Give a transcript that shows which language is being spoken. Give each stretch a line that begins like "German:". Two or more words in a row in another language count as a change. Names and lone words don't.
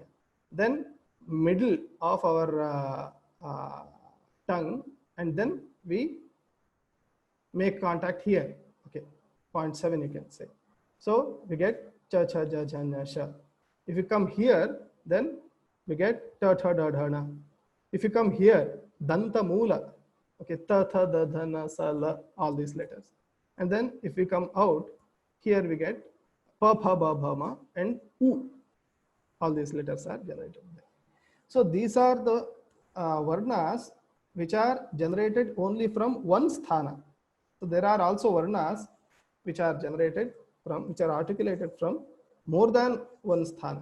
English: Then middle of our tongue, and then we make contact here. Okay, 0.7 you can say. So we get Cha, Cha, Ja, Ja, Na, Sha. If you come here, then we get Ta, Tha, Da, Dha, Na. If you come here,
Sanskrit: Danta Mula,
English: okay, Ta, Tha, Da, Dha, Na, Sa, La, all these letters. And then if we come out, here we get Pa, Pha, Ba, Bha, Ma, and U. All these letters are generated there. So these are the Varnas which are generated only from one sthana. So there are also Varnas which are generated from, which are articulated from more than one sthana.